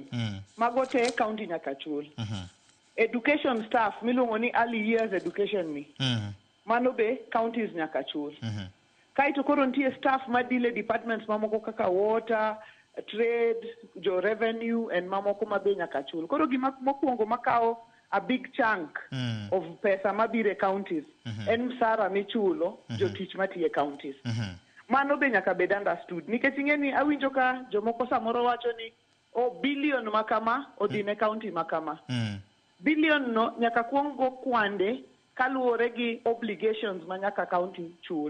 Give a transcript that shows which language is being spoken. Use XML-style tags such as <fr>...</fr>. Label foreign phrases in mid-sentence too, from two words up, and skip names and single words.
<luo>Mago te county nyaka chul.</luo> <en>Education staff</en> <luo>miluongo ni</luo> <en>early years education</en> <luo>ni. Mano be counties nyaka chul. Kaito koro nitie staff madile departments mamoko kaka water, trade, jo revenue and mamoko mabe nyaka chul. Koro gima mokwongo makao</luo> <en>a big chunk of</en> <luo>pesa mabire counties en msara michulo jotich matiye counties. Mano be nyaka bed understood. Nikech ing'eni awinjo ka jomoko samoro wacho ni billion makama odine county makama. Billion no nyaka kuongo kwande kaluwore gi obligations ma nyaka county chul.</luo>